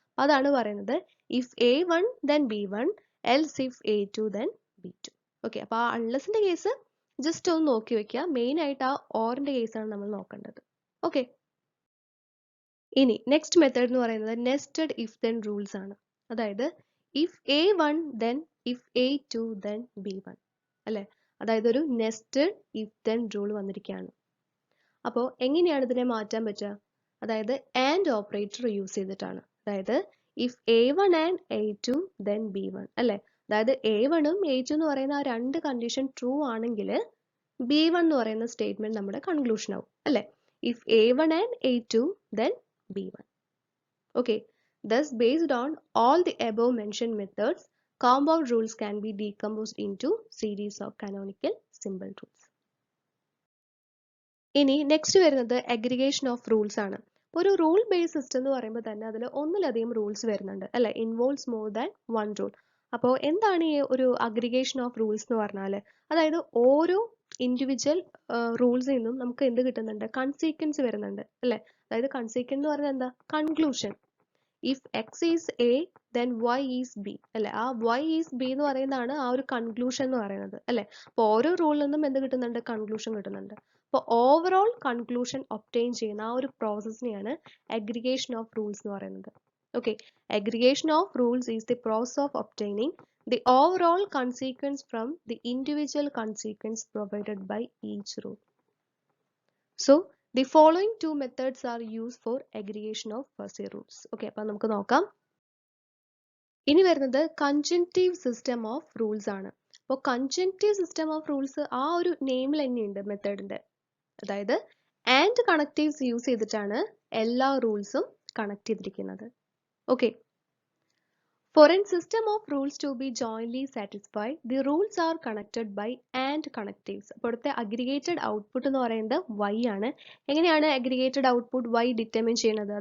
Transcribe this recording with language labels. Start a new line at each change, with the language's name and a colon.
Malayalam: അതാണ് പറയുന്നത്
English: if A1 then B1 else if A2 then B2.
Malayalam: Okay, അപ്പൊ ആ അൺലെസിന്റെ കേസ് ജസ്റ്റ് ഒന്ന് നോക്കി വെക്കുക. മെയിൻ ആയിട്ട് ആ ഓറിന്റെ കേസാണ് നമ്മൾ നോക്കേണ്ടത്. ഓക്കെ, ഇനി നെക്സ്റ്റ് മെത്തേഡ് എന്ന് പറയുന്നത് നെസ്റ്റഡ് ഇഫ് ദെൻ റൂൾസ് ആണ്.
English: അതായത് if A1 then if A2 then B1 അല്ലെ.
Malayalam: അതായത് ഒരു നെസ്റ്റഡ് ഇഫ് ദെൻ റൂൾ വന്നിരിക്കുകയാണ്. അപ്പോൾ എങ്ങനെയാണ് ഇതിനെ മാറ്റാൻ പറ്റുക? അതായത് ആൻഡ് ഓപ്പറേറ്റർ യൂസ് ചെയ്തിട്ടാണ്.
English: അതായത് if A1 and A2 then B1 അല്ലെ.
Malayalam: അതായത് A1 ഉം A2 എന്ന് പറയുന്ന ആ രണ്ട് കണ്ടീഷൻ ട്രൂ ആണെങ്കിൽ B1 എന്ന് പറയുന്ന സ്റ്റേറ്റ്മെന്റ് നമ്മുടെ കൺക്ലൂഷൻ ആവും അല്ലെ.
English: if A1 and A2 then B1. Okay, thus based on all the above mentioned methods, compound rules can be decomposed into series of canonical symbol rules.
Malayalam: ഇനി next വരുന്നത് aggregation of rules ആണ്. ഒരു rule based system എന്ന് പറയുമ്പോൾ തന്നെ അതിൽ ഒന്നിലധികം rules വരുന്നുണ്ട് അല്ലെ,
English: Involves more than one rule.
Malayalam: അപ്പോൾ എന്താണ് ഈ ഒരു അഗ്രിഗേഷൻ ഓഫ് റൂൾസ് എന്ന് പറഞ്ഞാൽ? അതായത് ഓരോ ഇൻഡിവിജ്വൽ റൂൾസിൽ നിന്നും നമുക്ക് എന്ത് കിട്ടുന്നുണ്ട്? കൺസീക്വൻസ് വരുന്നുണ്ട് അല്ലെ. അതായത് കൺസീക്വൻസ് എന്ന് പറഞ്ഞാൽ എന്താ? Conclusion.
English: if x is a then y is b അല്ലെ.
Malayalam: ആ
English: y is b
Malayalam: എന്ന് പറയുന്നതാണ് ആ ഒരു കൺക്ലൂഷൻ എന്ന് പറയുന്നത് അല്ലെ. അപ്പോൾ ഓരോ റൂളിൽ നിന്നും എന്ത് കിട്ടുന്നുണ്ട്? കൺക്ലൂഷൻ കിട്ടുന്നുണ്ട്. അപ്പോൾ ഓവറോൾ കൺക്ലൂഷൻ ഒബ്റ്റെയിൻ ചെയ്യുന്ന ആ ഒരു പ്രോസസ്സിനെയാണ് അഗ്രിഗേഷൻ ഓഫ് റൂൾസ് എന്ന് പറയുന്നത്.
English: Okay, aggregation of rules is the process of obtaining the overall consequence from the individual consequence provided by each rule. So the following two methods are used for aggregation of fuzzy rules.
Malayalam: Okay, അപ്പോൾ നമുക്ക് നോക്കാം. ഇനി വരുന്നത് കൺജങ്ക്റ്റീവ് system of rules ആണ്. അപ്പോൾ കൺജങ്ക്റ്റീവ് system of rules ആ ഒരു നെയിമിൽ തന്നെയുണ്ട് മെത്തേഡിന്റെ. അതായത് ആൻഡ് കണക്റ്റീവ്സ് യൂസ് ചെയ്തിട്ടാണ് എല്ലാ റൂൾസും കണക്ട് ചെയ്തിരിക്കുന്നത്.
English: Okay, for a system of rules to be jointly satisfied, the rules are connected by and connectives.
Malayalam: അപ്പോഴത്തെ അഗ്രിഗേറ്റഡ് ഔട്ട്പുട്ട് എന്ന് പറയുന്നത് y ആണ്. എങ്ങനെയാണ് അഗ്രിഗേറ്റഡ് ഔട്ട്പുട്ട് y ഡിറ്റർമിൻ ചെയ്യുന്നത്?